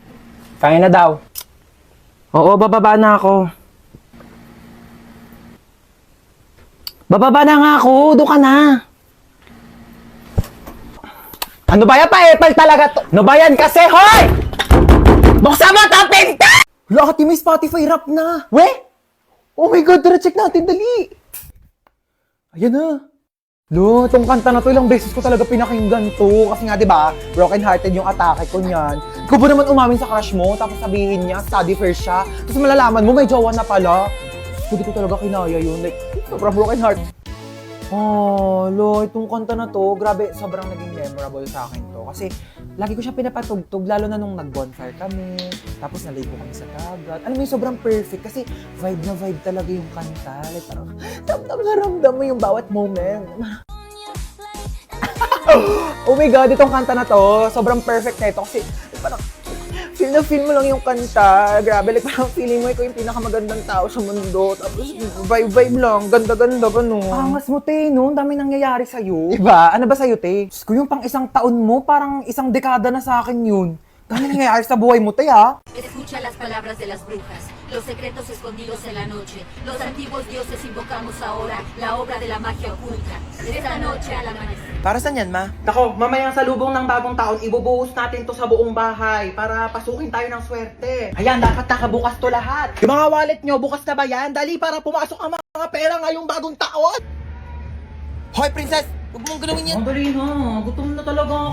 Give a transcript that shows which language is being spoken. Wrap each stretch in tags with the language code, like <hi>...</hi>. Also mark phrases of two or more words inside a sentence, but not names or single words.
<tl>Kaya na daw. Oo, bababa na ako. Bababa na nga ako, doon ka na. Ano ba yan, paepal talaga to? Ano ba yan kasi, hoy! Buksan mo ito, pinta! Lahat yung may Spotify rap na. We?</tl> <en>Oh my God,</en> <tl>tara check natin, dali. Ayan na. Lo, itong kanta na to, ilang beses ko talaga pinakinggan to. Kasi nga, di ba,</tl> <en>broken hearted</en> <tl>yung atake ko niyan. Ikaw ba naman umamin sa crush mo, tapos sabihin niya,</tl> <en>study first</en> <tl>siya. Tapos malalaman mo, may jowa na pala. Hindi ko talaga kinaya yun. Like, sobrang</tl> <en>broken heart.</en> <tl>Oh, lo, itong kanta na to, grabe, sobrang naging memorable sa akin to. Kasi, lagi ko siya pinapatugtog, lalo na nung nag-bonfire kami, tapos naligo kami sa dagat. Alam mo yung sobrang perfect, kasi vibe na vibe talaga yung kanta. Like, parang, ramdam na ramdam mo yung bawat moment.</tl> <en>Oh my God,</en> <tl>itong kanta na to, sobrang perfect na ito, kasi, parang, feel mo lang yung kanta. Grabe, like parang feeling mo ikaw yung pinakamagandang tao sa mundo. Tapos vibe lang, ganda-ganda ba no? Angas mo, te, no? Ang dami nangyayari sa'yo. Diba? Ano ba sa'yo, te? Diyos ko, yung pang isang taon mo, parang isang dekada na sa akin yun. Dami nangyayari sa buhay mo, te, ha?</tl> <es>Escucha las palabras de las brujas, los secretos escondidos en la noche. Los antiguos dioses invocamos ahora la obra de la magia oculta. Esta noche al amanecer.</es> <tl>Para saan yan, ma? Nako, mamayang salubong ng bagong taon, ibubuhos natin to sa buong bahay para pasukin tayo ng swerte. Ayan, dapat nakabukas to lahat. Yung mga wallet nyo, bukas na ba yan? Dali para pumasok ang mga pera ngayong bagong taon. Hoy, princess! Huwag mong galawin yan. Madali na. Gutom na talaga ako.</tl>